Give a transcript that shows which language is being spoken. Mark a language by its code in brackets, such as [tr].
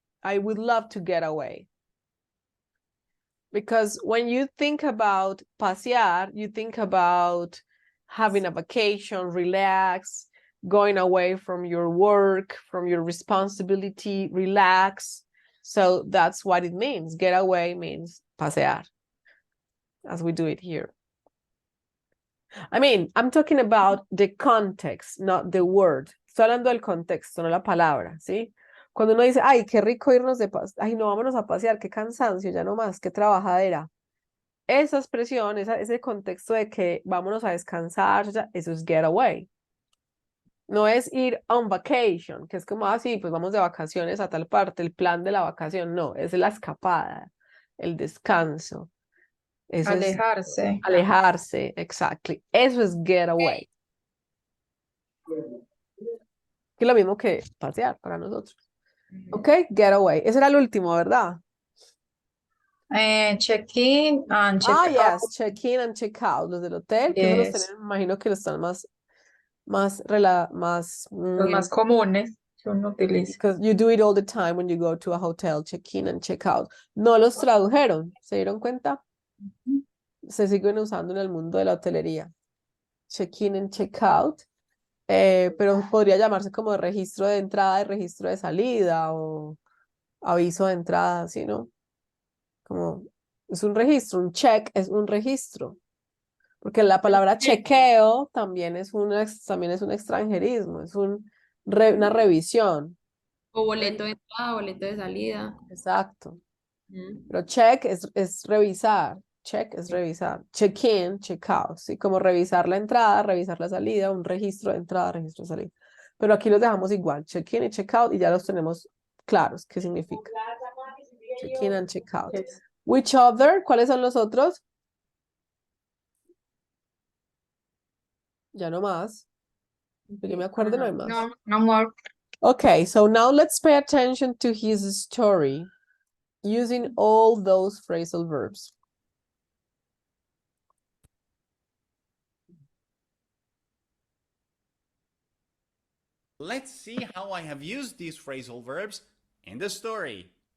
[en] I would love to get away. Because when you think about pasear, you think about having a vacation, relax, going away from your work, from your responsibility, relax. So that's what it means. Get away means pasear, as we do it here. I mean, I'm talking about the context, not the word. [es] Estoy hablando del contexto, no la palabra, ¿sí? Cuando uno dice, ay, qué rico irnos de pasear, ay, no, vámonos a pasear, qué cansancio, ya no más, qué trabajadera. Esa expresión, ese contexto de que vámonos a descansar, eso es get away. No es ir [en] on vacation, [es] que es como así, pues vamos de vacaciones a tal parte, el plan de la vacación, no, es la escapada, el descanso. Eso Alejarse. Es alejarse, [en] exactly. [es] Eso es get away. Que es lo mismo que pasear para nosotros. Ok, get away. Ese era el último, ¿verdad? [en] Check-in and check-out. Yes, check-in and check-out. [es] Los del hotel, que esos los [en] Yes. [es] tienen, me imagino que los están más Los más comunes que uno utiliza. [en] because you do it all the time when you go to a hotel, check-in and check-out. [es] No los tradujeron, ¿se dieron cuenta? Se siguen usando en el mundo de la hotelería. [en] Check-in and check-out. [es] Pero podría llamarse como registro de entrada y registro de salida o aviso de entrada, ¿sí, no? Como es un registro, un check es un registro. Porque la palabra chequeo también es un extranjerismo, es una revisión. O boleto de entrada, boleto de salida. Exacto. Pero check es revisar. Check es revisar. Check-in, check-out. ¿Sí? Como revisar la entrada, revisar la salida, un registro de entrada, registro de salida. Pero aquí los dejamos igual. Check-in y check-out y ya los tenemos claros. ¿Qué significa? [en] Check-in and check-out. Yes. Which other? [es] ¿Cuáles son los otros? Ya no más. Que yo me acuerdo, no hay más. [en] No, no more. Okay, so now let's pay attention to his story using all those phrasal verbs. Let's see how I have used these phrasal verbs in the story.